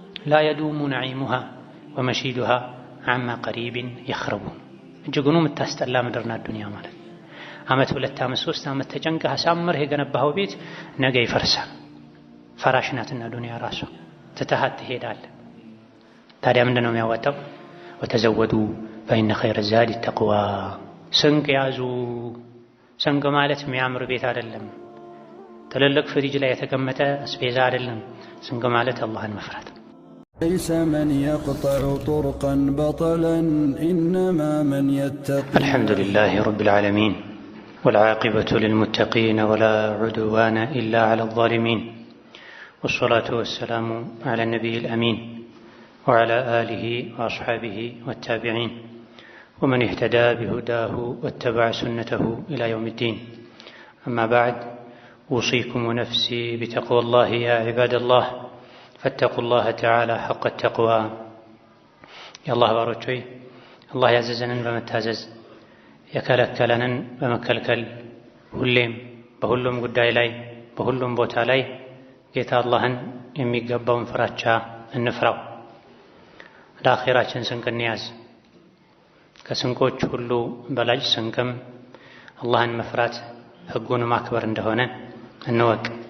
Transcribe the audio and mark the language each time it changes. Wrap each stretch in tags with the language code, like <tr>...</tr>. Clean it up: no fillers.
<ar>ላ የዱሙ ነዒሙሃ ወመሺዱሃ አማ ቀሪቢን የኽረቡ</ar> <am>እጅጉኑ የምታስጠላ ምድር ናት ዱንያ ማለት። ዓመት 2 ዓመት 3 ዓመት ተጨንቀህ አሳምረህ የገነባኸው ቤት ነገ ይፈርሳል። ፈራሽ ናትና ዱንያ ራሷ ትተሃት ትሄዳለህ። ታዲያ ምንድን ነው የሚያዋጣው?</am> <ar>ወተዘወዱ ፈኢነ ኸይረ ዛዲ ተቅዋ።</ar> <am>ስንቅ ያዙ። ስንቅ ማለት የሚያምር ቤት አይደለም፣ ትልልቅ ፍሪጅ ላይ የተቀመጠ አስቤዛ አይደለም። ስንቅ ማለት አላህን መፍራት።</am> <ar>ليس من يقطع طرقا بطلا إنما من يتقي. الحمد لله رب العالمين والعاقبة للمتقين ولا عدوان إلا على الظالمين والصلاة والسلام على النبي الأمين وعلى آله وأصحابه والتابعين ومن اهتدى بهداه واتبع سنته إلى يوم الدين. أما بعد، أوصيكم ونفسي بتقوى الله يا عباد الله، فاتقوا الله تعالى حق التقوى. يا الله باروچوي الله</ar> <am>ያዘዘንን በመታዘዝ የከለከለንን በመከልከል ሁሌም በሁሉም ጉዳይ ላይ በሁሉም ቦታ ላይ ጌታ አላህን የሚገባውን ፍራቻ እንፍራው። ለአኺራችን ስንቅ እንያዝ። ከስንቆች ሁሉ በላጭ ስንቅም አላህን መፍራት ሕጉን ማክበር እንደሆነ እንወቅ።</am>